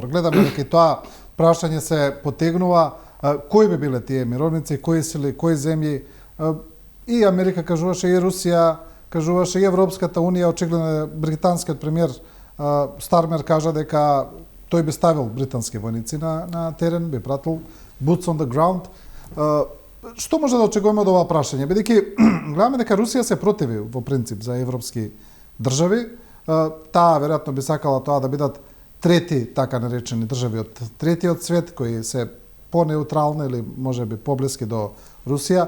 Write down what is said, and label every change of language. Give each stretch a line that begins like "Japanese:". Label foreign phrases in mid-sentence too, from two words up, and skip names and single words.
Macedonian: Гледаме дека и тоа прашање се потегнува, кои би биле тие мировници, кои сили, кои земји. И Америка кажуваше, и Русија кажуваше, и Европската унија, очигледно британскиот премиер Стармер кажа дека тој би ставил британски војници на терен, би пратил
English: boots on the ground.
Macedonian: Што може да очекуваме од ова прашање? Бидејќи гледаме дека Русија се противи во принцип за европски држави, таа веројатно би сакала тоа да бидат трети така наречени држави од третиот свет кои се по-неутрални или можеби поблиски до Русија.